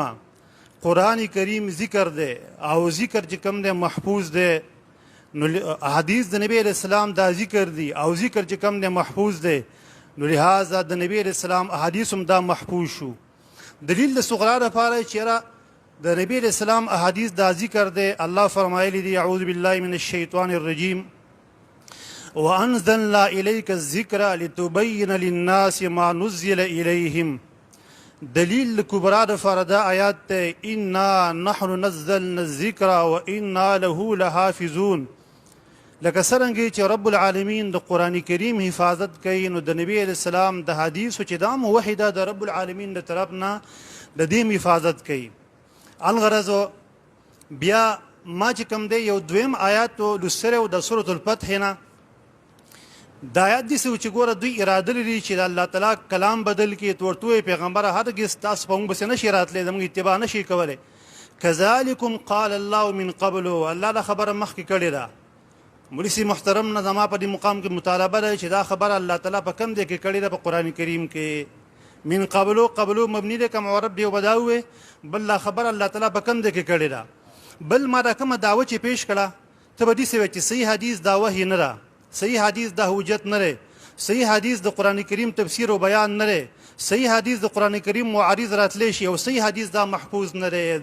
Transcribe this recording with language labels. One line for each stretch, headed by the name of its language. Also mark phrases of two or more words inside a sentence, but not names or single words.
Pashto: قرآن کریم ذکر دی او ذکر چې کوم دی محفوظ دی، نو احادیث د نبی
Arabic: علیہ السلام
Pashto: دا ذکر دی او ذکر چې کوم دی محفوظ دی، نو لہذا د نبی
Arabic: علیہ السلام
Pashto: احادیث هم دا محفوظ شو. دلیل د صغرا لپاره چې د نبی
Arabic: علیہ السلام
Pashto: احادیث دا ذکر دی، الله فرمایلی دی
Arabic: اعوذ بالله من الشیطان الرجیم وانزلنا الیک الذکر لتبین للناس ما نزل الیہم.
Pashto: دلیل کبرا د فردا آیات ته
Arabic: انا نحن نزلنا الذکر وانا له لحافظون.
Pashto: لکه څرنګه چې رب العالمین د قرآن کریم حفاظت کوي، نو د نبی
Arabic: علیہ السلام
Pashto: د حدیثو چې دا موحده د رب العالمین د طرف نه د دې حفاظت کوي. الغرض بیا ما چې کوم دی یو دویم آیات لوستلی و د سورة الفتح نه. دا آیات داسې و چې ګوره دوی اراده لري چې د الله تعالی کلام بدل کړي، ورته وایي پیغمبره هرګز تاسو په موږ پسې نشي راتلی، زموږ اتباع نشي کولی.
Arabic: کذلکم قال الله من قبل،
Pashto: الله دا خبره مخکې کړې ده. مولوی صاحب محترم نه زما په دې مقام کې مطالبه ده چې دا خبره الله تعالی په کوم ځای کې کړې ده په قرآن کریم کې. من قبلو مبني ده که معرب دی او به دا ووایي بل دا خبره الله تعالی په کوم ځای کې کړې ده. بل ما دا کومه دعوه چې پیش کړه ته به داسې وایې چې صحیح حدیث دا وحی نه ده، صحیح حدیث دا حجت نه دی، صحیح حدیث د قرآن کریم تفسیر او بیان نه دی، صحیح حدیث د قرآن کریم معارض راتلی شي، او صحیح حدیث دا محفوظ نه دی.